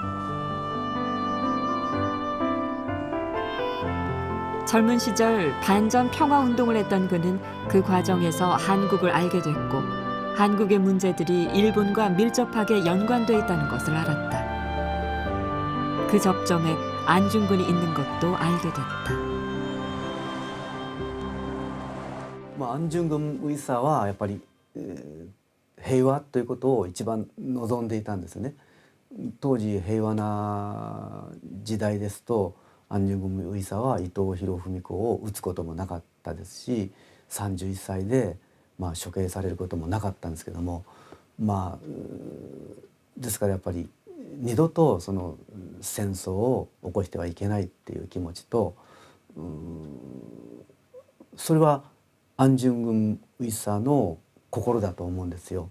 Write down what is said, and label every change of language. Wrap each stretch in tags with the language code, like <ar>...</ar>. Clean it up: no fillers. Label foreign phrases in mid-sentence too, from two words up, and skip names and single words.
<ko>젊은 시절 반전 평화 운동을 했던 그는 그 과정에서 한국을 알게 됐고 한국의 문제들이 일본과 밀접하게 연관돼 있다는 것을 알았다. 그 접점에 안중근이 있는 것도 알게 됐다.</ko> <ja>安重軍ウイサーはやっぱり、平和ということを一番望んでいたんですね。当時平和な時代ですと安重軍ウイサーは伊藤博文子を撃つこともなかったですし、31歳で、処刑されることもなかったんですけども、ですからやっぱり二度とその戦争を起こしてはいけないっていう気持ちと、それは安重軍ウイサーの心だと思うんですよ。</ja>